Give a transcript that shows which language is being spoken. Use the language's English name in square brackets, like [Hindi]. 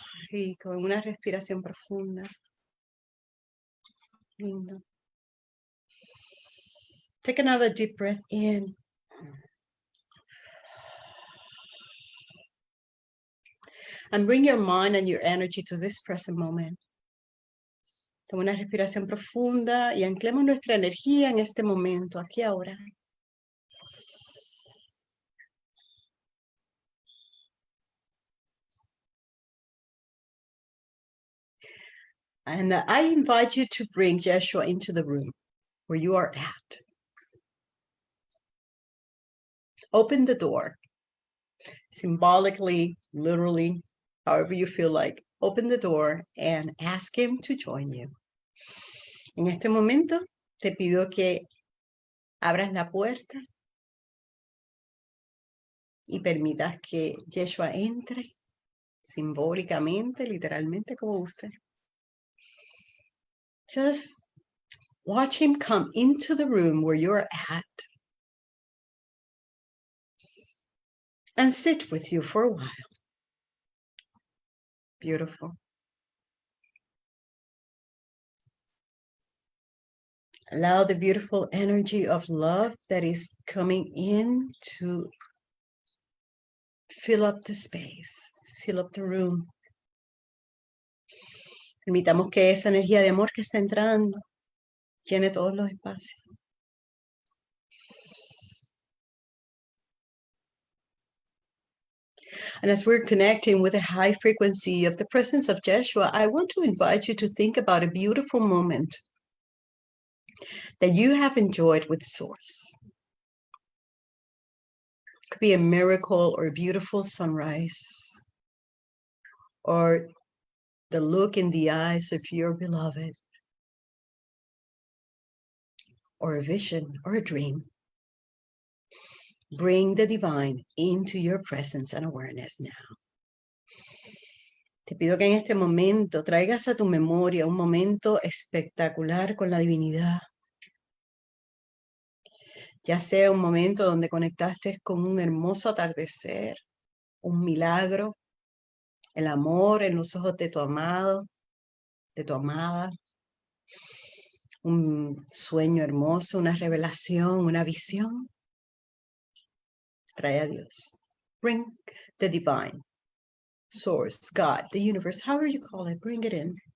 [Spanish] Y con una respiración profunda. Lindo. [English] Take another deep breath in. And bring your mind and your energy to this present moment. [Spanish] Toma una respiración profunda y anclemos nuestra energía en este momento, aquí ahora. [English] And I invite you to bring Yeshua into the room where you are at. Open the door. Symbolically, literally, however you feel like. Open the door and ask him to join you. [Spanish] En este momento te pido que abras la puerta y permitas que Yeshua entre simbólicamente, literalmente, como guste. [English] Just watch him come into the room where you're at and sit with you for a while. Beautiful. Allow the beautiful energy of love that is coming in to fill up the space, fill up the room. [Spanish] Permitamos que esa energía de amor que está entrando llene todos los espacios. [English] And as we're connecting with a high frequency of the presence of Yeshua, I want to invite you to think about a beautiful moment that you have enjoyed with Source. It could be a miracle or a beautiful sunrise, or the look in the eyes of your beloved, or a vision or a dream. Bring the divine into your presence and awareness now. [Spanish] Te pido que en este momento traigas a tu memoria un momento espectacular con la divinidad. Ya sea un momento donde conectaste con un hermoso atardecer, un milagro, el amor en los ojos de tu amado, de tu amada, un sueño hermoso, una revelación, una visión. Trae a Dios. [English] Bring the divine, source, God, the universe, however you call it, bring it in.